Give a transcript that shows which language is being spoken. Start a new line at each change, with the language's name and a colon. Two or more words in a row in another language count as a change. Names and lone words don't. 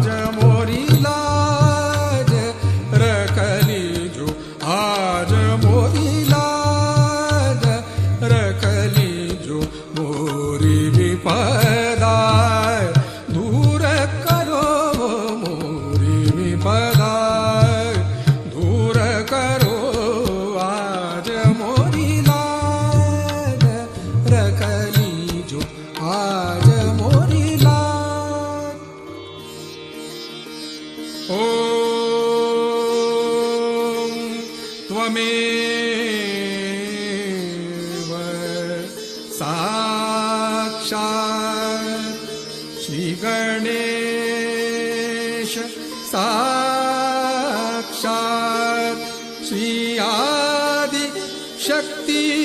Hindi: मोरी लाज रख लीजो आज मोरी लाज रख लीजो मोरी विपदा दूर करो मोरी विपदा दूर करो आज मोरी लाज रख लीजो आज मोरी लाज
Sanskrit: ॐ त्वमेव साक्षात् श्री गणेश साक्षात् श्री आदि शक्ति